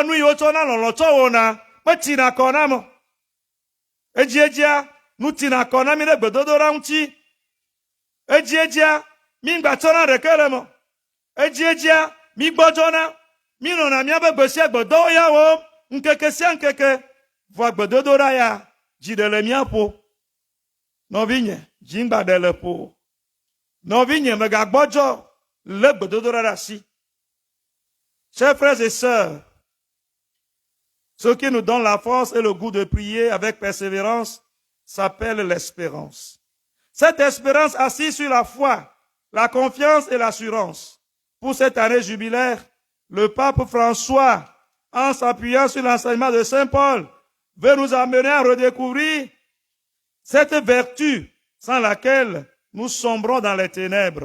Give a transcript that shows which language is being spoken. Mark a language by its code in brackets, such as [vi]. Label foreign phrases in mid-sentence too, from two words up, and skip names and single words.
[ee] nu yiwo tsɔ na lɔlɔ tsɔ wɔna metina kɔ na me edziedzia nu tina kɔ na mi ɖe gbedodoɖa ŋuti edziedzia mi gbatsɔna ɖeke le me edziedzia mi gbɔdzɔna mi nɔna miabe gbe sia gbe dɔwo ya wɔm ŋkeke sia ŋkeke vɔ gbedodoɖa ya dzi ɖe le mia ƒo nɔvinye dzingba ɖe le ƒo Novigne me gagbojo, le bedodorasi. [fr] Chers frères et sœurs, ce qui nous donne la force et le goût de prier avec persévérance s'appelle l'espérance. Cette espérance assise sur la foi, la confiance et l'assurance. Pour cette année jubilaire, le pape François, en s'appuyant sur l'enseignement de Saint Paul, veut nous amener à redécouvrir cette vertu sans laquelle nous sombrons dans les ténèbres.